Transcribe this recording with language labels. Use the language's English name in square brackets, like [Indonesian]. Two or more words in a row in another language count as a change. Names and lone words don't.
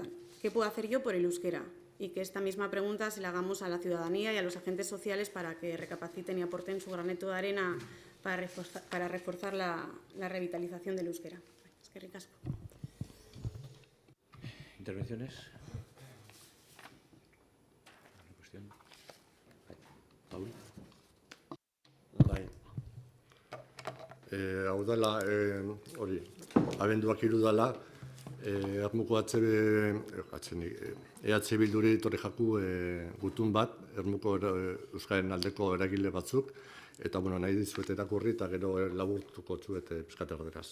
[Spanish] ¿Qué puedo hacer yo por el euskera? Y que esta misma pregunta se la hagamos a la ciudadanía y a los agentes sociales para que recapaciten y aporten su granito de arena para reforzar la revitalización del euskera. Es que ricasco. ¿Intervenciones? ¿Una cuestión? Paul. [Basque] Bai. Hau dela, hori, abenduak 3 dela, Ermuko EH Bilduri etorri jaku gutun bat, Ermuko Euskaren aldeko eragile batzuk, eta nahi dizuet irakurri eta gero laburtuko txuet pizkat erderaz.